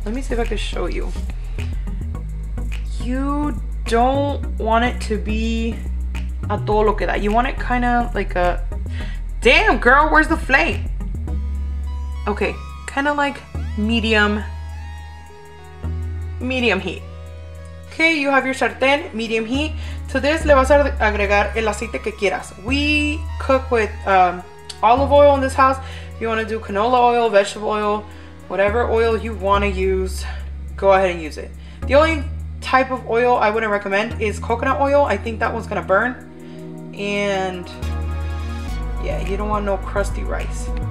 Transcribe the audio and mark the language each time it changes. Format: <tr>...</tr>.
<en>Let me see if I can show you. You don't want it to be a</en> <es>todo lo que da.</es> <en>You want it kind of like a, damn girl, where's the flame? Okay, kind of like medium heat. Okay, you have your sartén, medium heat. To this</en> <es>le vas a agregar el aceite que quieras.</es> <en>We cook with olive oil in this house. If you want to do canola oil, vegetable oil, whatever oil you want to use, go ahead and use it. The only type of oil I wouldn't recommend is coconut oil. I think that one's gonna burn, and yeah, you don't want no crusty rice.</en>